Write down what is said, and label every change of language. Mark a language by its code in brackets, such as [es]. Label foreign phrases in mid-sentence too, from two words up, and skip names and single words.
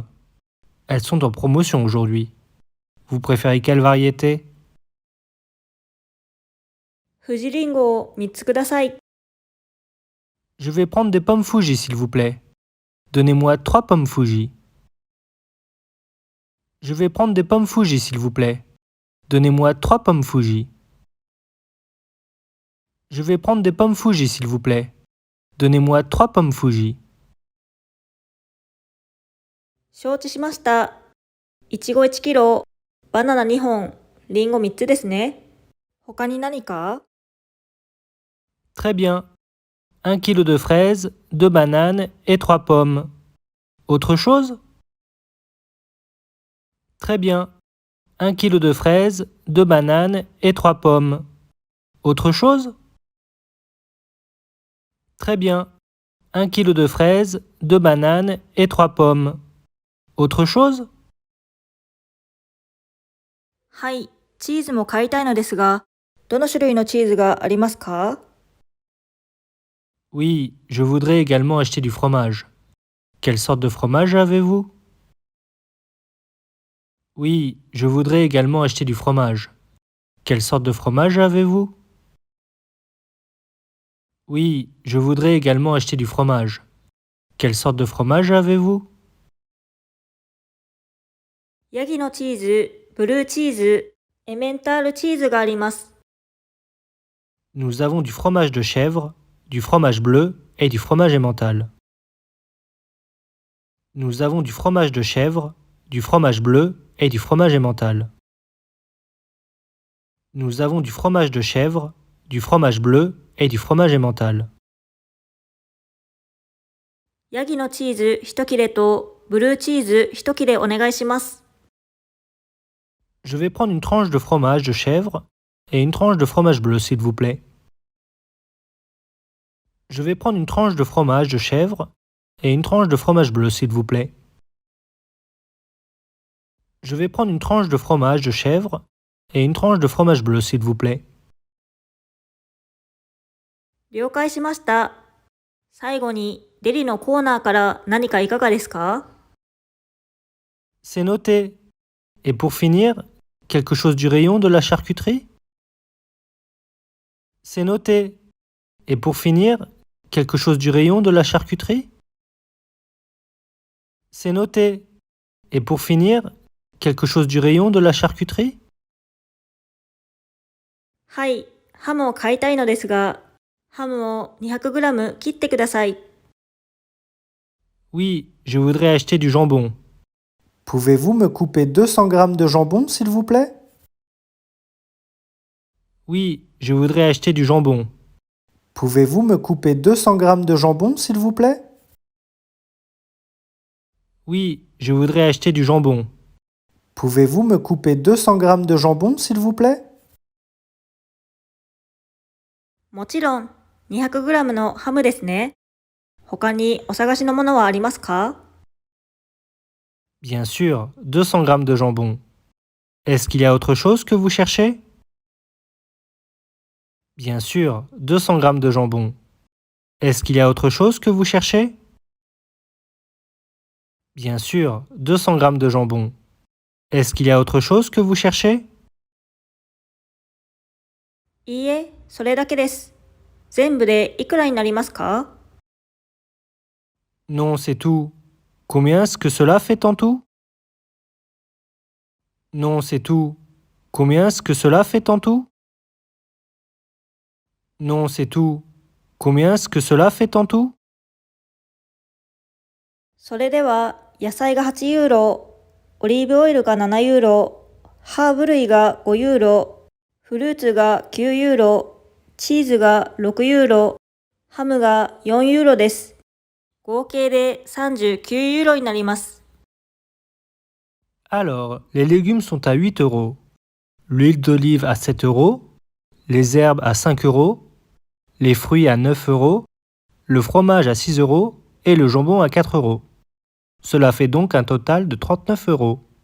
[fr] Elles sont en promotion aujourd'hui. Vous préférez quelle variété? [ja] 富士リンゴを3つください。 [fr] Je vais prendre des pommes Fuji, s'il vous plaît. Donnez-moi 3 pommes Fuji. Je vais prendre des pommes Fuji, s'il vous plaît. Donnez-moi 3 pommes Fuji. Je vais prendre des pommes Fuji, s'il vous plaît. Donnez-moi 3 pommes Fuji. [ja] 承知しました。いちご1キロ、バナナ2本、リンゴ3つですね。他に何か？ [fr] Très bien. 1 kilo de fraises, 2 bananes et 3 pommes. Autre chose? Très bien. 1 kilo de fraises, 2 bananes et 3 pommes. Autre chose? Très bien. 1 kilo de fraises, 2 bananes et 3 pommes. Autre chose? [ja] はい、チーズも買いたいのですが、どの種類のチーズがありますか？ [fr] Oui, je voudrais également acheter du fromage. Quelle sorte de fromage avez-vous? Oui, je voudrais également acheter du fromage. Quelle sorte de fromage avez-vous? Oui, je voudrais également acheter du fromage. Quelle sorte de fromage avez-vous? [ja] ヤギのチーズ、ブルーチーズ、エメンタールチーズがあります。 [fr] Nous avons du fromage de chèvre, du fromage bleu et du fromage emmental. Nous avons du fromage de chèvre, du fromage bleu et du fromage emmental. Nous avons du fromage de chèvre, du fromage bleu et du fromage emmental. [ja] ヤギのチーズ1切れとブルーチーズ1切れお願いします。 [fr] Je vais prendre une tranche de fromage de chèvre et une tranche de fromage bleu, s'il vous plaît. Je vais prendre une tranche de fromage de chèvre et une tranche de fromage bleu, s'il vous plaît. Je vais prendre une tranche de fromage de chèvre et une tranche de fromage bleu, s'il vous plaît. [ja] 了解しました。最後にデリのコーナーから何かいかがですか？ [fr] C'est noté. Et pour finir, quelque chose du rayon de la charcuterie? C'est noté. Et pour finir, quelque chose du rayon de la charcuterie? C'est noté. Et pour finir, quelque chose du rayon de la charcuterie? [ja] はい、ハムを買いたいのですが、ハムを 200g 切ってください。 [fr] Oui, je voudrais acheter du jambon. Pouvez-vous me couper 200 grammes de jambon, s'il vous plaît? Oui, je voudrais acheter du jambon. Pouvez-vous me couper 200 grammes de jambon, s'il vous plaît? Oui, je voudrais acheter du jambon. Pouvez-vous me couper 200 grammes de jambon, s'il vous plaît? [ja] もちろん 200g のハムですね。他にお探しのものはありますか？ [fr] Bien sûr, 200 grammes de jambon. Est-ce qu'il y a autre chose que vous cherchez? Bien sûr, 200 grammes de jambon. Est-ce qu'il y a autre chose que vous cherchez? Bien sûr, 200 grammes de jambon. Est-ce qu'il y a autre chose que vous cherchez? [ja] いいえ、それだけです。全部でいくらになりますか？ [fr] Non, c'est tout. Combien est-ce que cela fait en tout? Non, c'est tout. Combien est-ce que cela fait en tout? Non, c'est tout. Combien est-ce que cela fait en tout? [ja] それでは野菜が8ユーロ、オリーブオイルが7ユーロ、ハーブ類が5ユーロ、フルーツが9ユーロ、チーズが6ユーロ、ハムが4ユーロです。合計で39ユーロになります。 [fr] Alors, les légumes sont à 8 euros, l'huile d'olive à 7 euros, les herbes à 5 euros, les fruits à 9 euros, le fromage à 6 euros et le jambon à 4 euros. Cela fait donc un total de 39 euros.